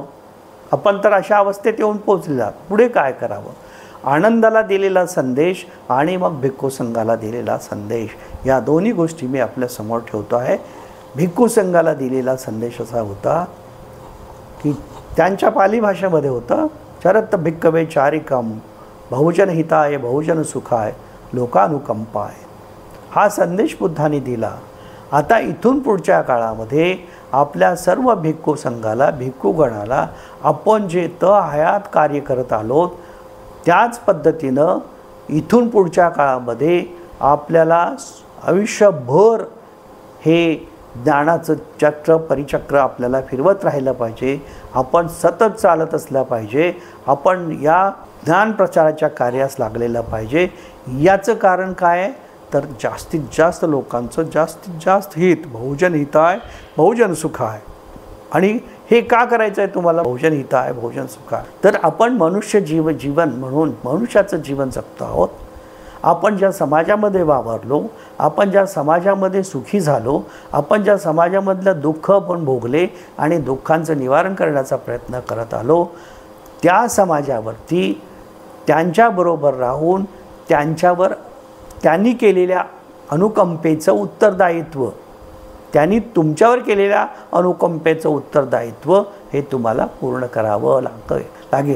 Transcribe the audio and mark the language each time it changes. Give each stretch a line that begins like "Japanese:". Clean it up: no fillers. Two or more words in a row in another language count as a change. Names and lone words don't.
Marathi: आपण तर अशा अवस्थेत येऊन पोचलेला, पुढे काय करावं? आनंदाला दिलेला संदेश आणि मग भिक्खू संघाला दिलेला संदेश, या दोन्ही गोष्टी मी आपल्यासमोर ठेवतो आहे. भिक्खू संघाला दिलेला संदेश असा होता की त्यांच्या पाली भाषेमध्ये होतं,
Pali: चरत भिक्खवे चारिकम बहुजन हिताय बहुजन सुखाय लोकानुकंपाय.
Marathi: हा संदेश बुद्धांनी दिला. आता इथून पुढच्या काळामध्ये आपल्या सर्व भिक्खू संघाला, भिक्खूगणाला आपण जे हयात कार्य करत आलोत त्याच पद्धतीनं इथून पुढच्या काळामध्ये आपल्याला आयुष्यभर हे ज्ञानाचं चक्र परिचक्र आपल्याला फिरवत राहिलं पाहिजे. आपण सतत चालत असलं पाहिजे. आपण या ज्ञान प्रचाराच्या कार्यास लागलेलं पाहिजे. याचं कारण काय? तर जास्तीत जास्त लोकांचं जास्तीत जास्त हित,
Pali: बहुजन हिताय बहुजन सुखाय.
Marathi: आणि हे का करायचं आहे तुम्हाला?
Pali: बहुजन हिताय बहुजन सुखाय.
Marathi: तर आपण मनुष्य जीवन म्हणून मनुष्याचं जीवन जगतो आहोत. आपण ज्या समाजामध्ये वावरलो, आपण ज्या समाजामध्ये सुखी झालो, आपण ज्या समाजामधलं दुःख आपण भोगले आणि दुःखांचं निवारण करण्याचा प्रयत्न करत आलो, त्या समाजावरती त्यांच्याबरोबर राहून त्यांनी केलेल्या अनुकंपेचं उत्तरदायित्व, त्यांनी तुमच्यावर केलेल्या अनुकंपेचं उत्तरदायित्व हे तुम्हाला पूर्ण करावं लागेल.